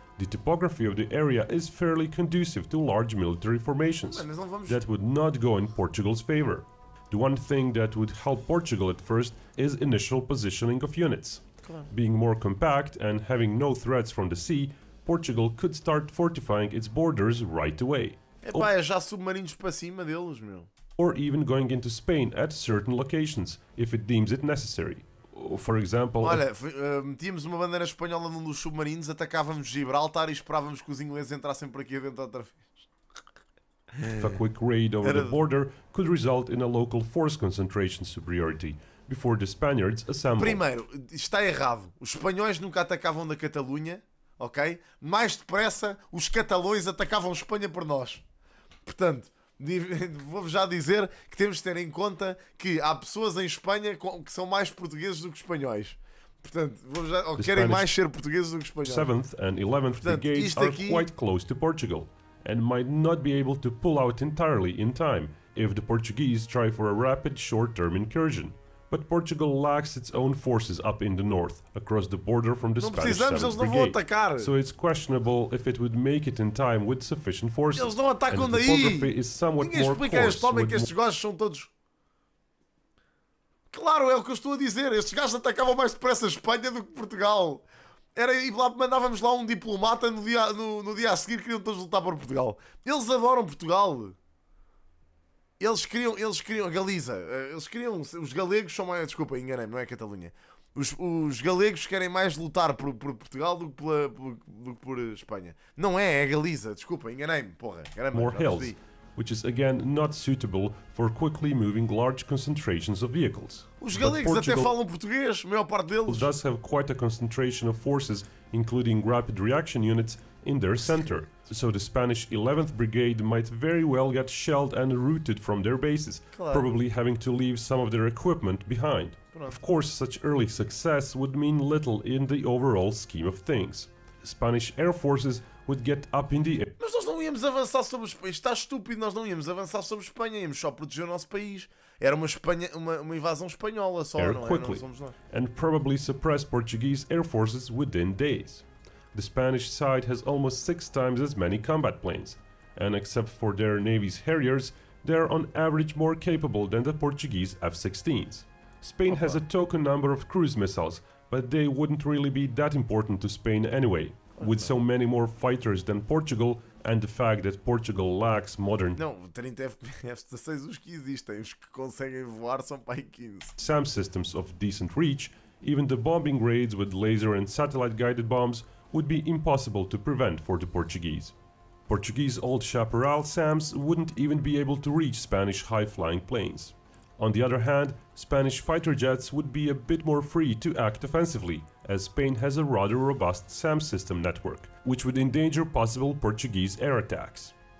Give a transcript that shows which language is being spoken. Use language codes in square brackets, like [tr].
[en] The topography of the area is fairly conducive to large military formations. That would not go in Portugal's favor. The one thing that would help Portugal at first is initial positioning of units. Being more compact and having no threats from the sea, Portugal could start fortifying its borders right away. [pt] Epá, é já submarinos para cima deles, meu. [en] Or even going into Spain at certain locations, if it deems it necessary. For example... [pt] Olha, metíamos uma bandeira espanhola num dos submarinos, atacávamos Gibraltar e esperávamos que os ingleses entrassem por aqui dentro outra vez. [en] If a quick raid over the border could result in a local force concentration superiority, before the Spaniards assemble. [pt] Primeiro, está errado. Os espanhóis nunca atacavam da Catalunha, ok? Mais depressa, os catalões atacavam Espanha por nós. Portanto... Vou-vos já dizer que temos de ter em conta que há pessoas em Espanha que são mais portugueses do que espanhóis. Portanto, ou querem mais ser portugueses do que espanhóis. [en] 7th and 11th brigades are quite close to Portugal and might not be able to pull out entirely in time if the Portuguese try for a rapid short-term incursion. But Portugal lacks its own forces up in the north, across the border from the Spanish 7th Brigade, so it's questionable if it would make it in time with sufficient forces. [pt] Eles não atacam [en] and the topography is somewhat more coarse. [pt] Ninguém explica que estes gajos são todos... Claro, é o que eu estou a dizer. Estes gajos atacavam mais depressa a Espanha do que Portugal. E lá mandávamos lá um diplomata no dia a seguir, queriam todos lutar por Portugal. Eles adoram Portugal. Eles queriam a Galiza, os galegos são mais, desculpa, enganei-me, não é Catalunha. Os galegos querem mais lutar por Portugal do que por Espanha. Não é Galiza, desculpa, enganei-me, porra. [en] More hills, which is again not suitable for quickly moving large concentrations of vehicles. [pt] Os galegos até falam português, a maior parte deles. [en] Does have quite a concentration of forces, including rapid reaction units, in their center. So the Spanish 11th Brigade might very well get shelled and routed from their bases, probably having to leave some of their equipment behind. Of course, such early success would mean little in the overall scheme of things. Spanish air forces would get up in the air. [pt] Mas nós não íamos avançar sobre Espanha. Isto está estúpido, nós não íamos avançar sobre Espanha, íamos só proteger o nosso país. Era uma invasão espanhola só, não é? Não somos nós. [en] And probably suppress Portuguese air forces within days. The Spanish side has almost 6 times as many combat planes, and except for their navy's Harriers, they are on average more capable than the Portuguese F-16s. Spain has a token number of cruise missiles, but they wouldn't really be that important to Spain anyway, with so many more fighters than Portugal and the fact that Portugal lacks modern... [pt] Não, 30 F-16 os que existem, os que conseguem voar são para aí 15. [en] SAM systems of decent reach, even the bombing raids with laser and satellite-guided bombs would be impossible to prevent for the Portuguese. Portuguese old Chaparral SAMs wouldn't even be able to reach Spanish high-flying planes. On the other hand, Spanish fighter jets would be a bit more free to act offensively, as Spain has a rather robust SAM system network, which would endanger possible Portuguese air attacks.